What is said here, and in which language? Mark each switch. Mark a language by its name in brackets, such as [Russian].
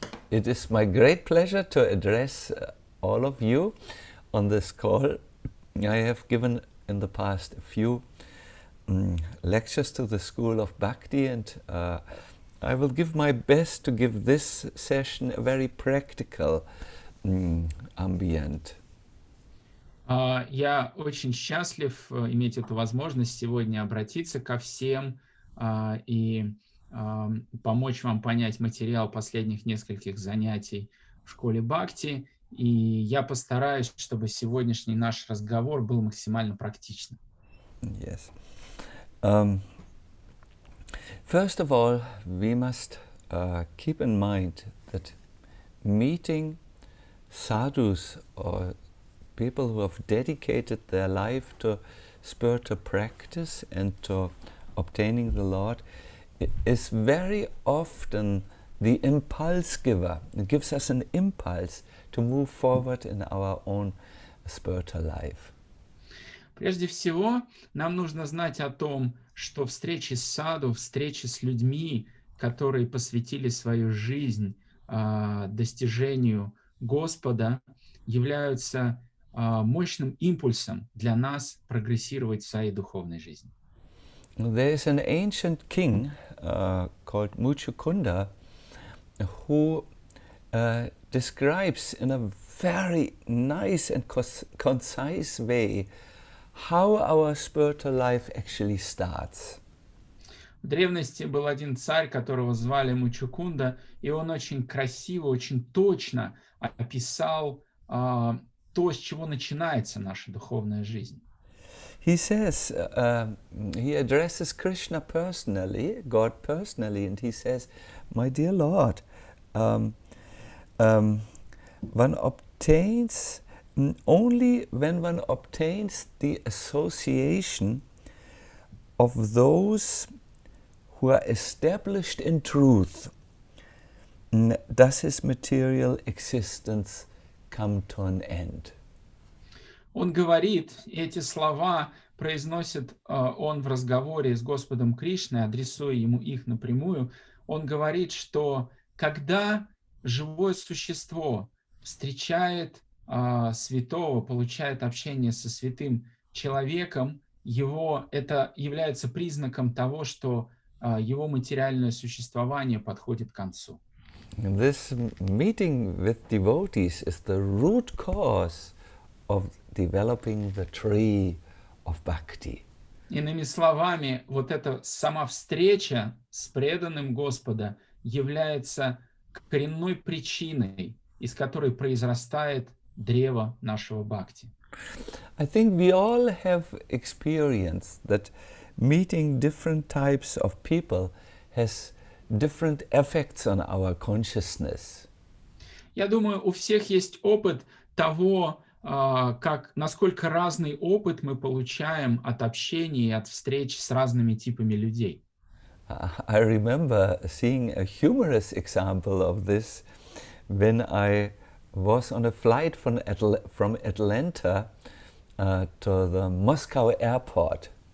[English] It is my great pleasure to address all of you on this call. I have given in the past a few lectures to the School of Bhakti, and I will give my best to give this session a very practical ambient. [Russian] Я очень счастлив иметь эту возможность сегодня обратиться ко всем и помочь вам понять материал последних нескольких занятий в школе Бхакти. И я постараюсь, чтобы сегодняшний наш разговор был максимально практичным. [English] Yes. First of all, we must keep in mind that meeting sadhus or people who have dedicated their life to spiritual practice and to obtaining the Lord is very often the impulse giver. It gives us an impulse to move forward in our own spiritual life. [Russian] Прежде всего, нам нужно знать о том, что встречи с саду, встречи с людьми, которые посвятили свою жизнь достижению Господа, являются мощным импульсом для нас прогрессировать в своей духовной жизни. [English] There is an ancient king called Muchukunda who describes in a very nice and concise way how our spiritual life actually starts. [Russian] В древности был один царь, которого звали Мучукунда, и он очень красиво, очень точно описал то, с чего начинается наша духовная жизнь. [English] He says, he addresses Krishna personally, God personally, and he says, "My dear Lord, one obtains only when one obtains the association of those who are established in truth, does his material existence come to an end." [Russian] Он говорит, эти слова произносит он в разговоре с Господом Кришной, адресуя ему их напрямую. Он говорит, что когда живое существо встречает святого, получает общение со святым человеком, это является признаком того, что его материальное существование подходит к концу. [English] This meeting with devotees is the root cause of developing the tree of bhakti. [Russian] Иными словами, вот эта сама встреча с преданным Господа является коренной причиной, из которой произрастает древо нашего бхакти. [English] I think we all have experienced that meeting different types of people has different effects on our consciousness. [Russian] Я думаю, у всех есть опыт того, насколько разный опыт мы получаем от общения и от встреч с разными типами людей. [English] I remember seeing a humorous example of this when I was on a flight from Atlanta to the Moscow airport.